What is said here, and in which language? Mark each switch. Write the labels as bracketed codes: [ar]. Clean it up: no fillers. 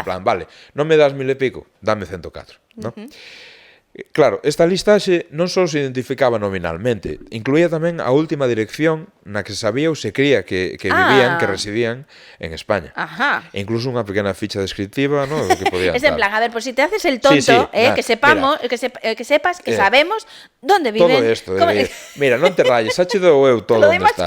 [gl] En plan, vale, non me das 1000 e pico, dame 104, non? Claro, esta listaxe non só se identificaba nominalmente, incluía tamén a última dirección na que se sabía ou se cría que vivían, que residían en España. E incluso unha pequena ficha descriptiva, ¿no? Que podían [es] es en plan, a ver, por si te haces el tonto, que sepamos, mira, que sepas que sabemos dónde viven. Todo esto, mira, [gl] non te rayes, ha chido eu todo onde está.